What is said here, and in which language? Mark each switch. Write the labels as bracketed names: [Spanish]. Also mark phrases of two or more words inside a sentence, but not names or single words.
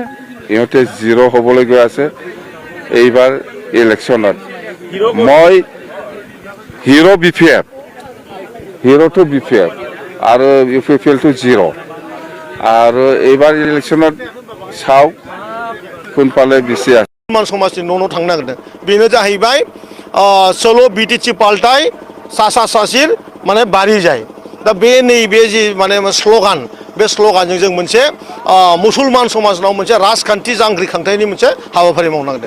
[Assamese] ইহঁতে জিৰ' হ'বলৈ গৈ আছে এইবাৰ ইলেকশ্যনত। মই হিৰো BPF, হিৰো টু BPF আৰু UPPL টু জিৰ'। আৰু এইবাৰ ইলেকশ্যনত চাওক কোনফালে বেছি আছে। [Bodo] मुसलमान समाजनि न' थांनो नागिरदों। बेनो जाहैबाय चलो बिटिसि पाल्टाय सासा सासिर माने बारि जाय। दा बे नैबे जि माने स्ल'गान, बे स्ल'गानजों जों मोनसे मुसलमान समाजनाव मोनसे राजखान्थि जांख्रिखांथायनि मोनसे हाबाफारि मावनो नागिरदों।